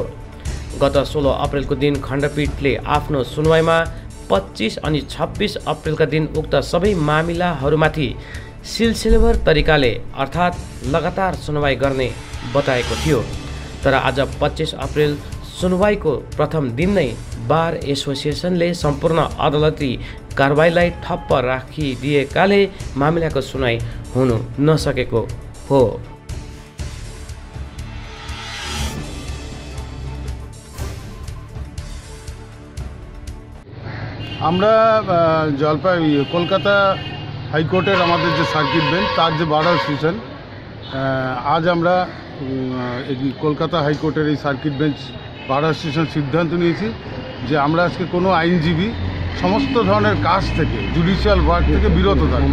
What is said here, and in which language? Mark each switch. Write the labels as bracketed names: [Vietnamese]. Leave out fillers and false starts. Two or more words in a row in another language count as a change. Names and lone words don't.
[Nepali] गत 16 अप्रेलको दिन खण्डपीठले आफ्नो सुनवाईमा 25 अनि 26 अप्रेलका दिन उक्त सबै मामिलाहरूमाथि सिलसिलेवार तरिकाले अर्थात् लगातार सुनवाई गर्ने बताएको थियो। तर आज 25 अप्रेल सुनवाईको प्रथम दिन नै बार एसोसिएसनले सम्पूर्ण अदालती कारबाहीलाई ठप्प राखिदिएकाले मामिलाको सुनवाई हुनु नसकेको हो। [Bangla] আমরা কলকাতা হাইকোর্টের আমাদের যে [English] circuit bench [Bangla] তার যে বার্ডার সেশন আজ আমরা কলকাতা হাইকোর্টের এই [English] circuit bench [Bangla] বার্ডার সেশন সিদ্ধান্ত নিয়েছি যে আমরা আজকে কোনো আইনজীবী সমস্ত ধরনের কাজ থেকে [English] judicial work [Bangla] থেকে বিরত থাকবো।